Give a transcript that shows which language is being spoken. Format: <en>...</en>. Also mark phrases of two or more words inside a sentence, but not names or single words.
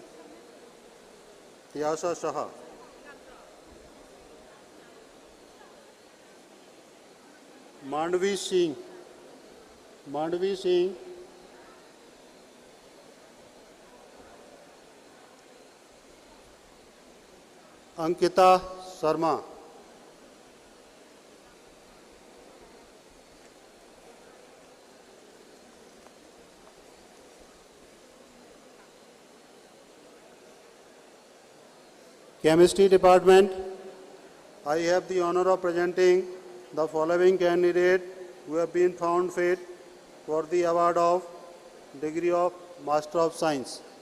<en>Tiyasha Shah. Mandvi Singh. Mandvi Singh. Ankita Sharma. Chemistry Department, I have the honor of presenting the following candidate who have been found fit for the award of degree of Master of Science.</en>